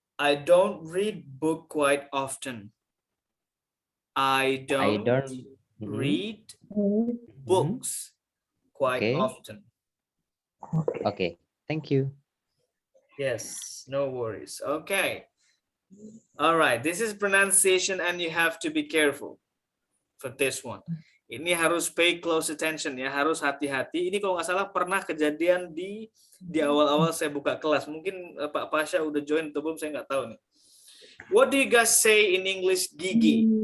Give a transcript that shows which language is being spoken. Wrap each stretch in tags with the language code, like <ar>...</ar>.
<en>I don't read book quite often. I don't read books quite often. Okay, thank you. Yes, no worries. Okay. All right, this is pronunciation and you have to be careful for this one.</en> <id>Ini harus</id> <en>pay close attention</en> <id>ya, harus hati-hati. Ini kalau nggak salah pernah kejadian di awal-awal saya buka kelas. Mungkin Pak Pasha udah join atau belum, saya nggak tahu nih.</id> <en>What do you guys say in English gigi?</en>